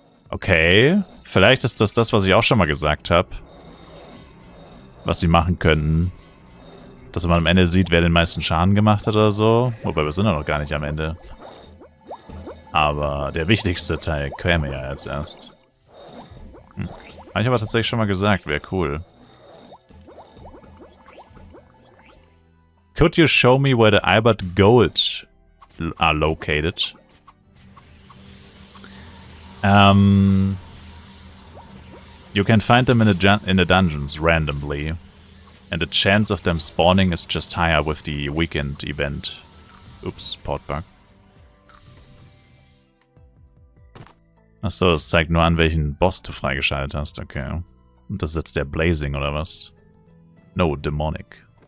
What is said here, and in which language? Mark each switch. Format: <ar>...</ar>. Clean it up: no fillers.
<de>Okay, vielleicht ist das, was ich auch schon mal gesagt habe. Was sie machen könnten. Dass man am Ende sieht, wer den meisten Schaden gemacht hat oder so. Wobei, wir sind ja noch gar nicht am Ende. Aber der wichtigste Teil käme ja jetzt erst. Habe ich aber tatsächlich schon mal gesagt, wäre cool.</de> <en>Could you show me where the Albert Gold are located? You can find them in the dungeons randomly. And the chance of them spawning is just higher with the weekend event.</en> <de>Ups, Portbug. Achso, das zeigt nur an, welchen Boss du freigeschaltet hast. Okay. Und das ist jetzt der Blazing, oder was?</de> <en>No, Demonic.</en>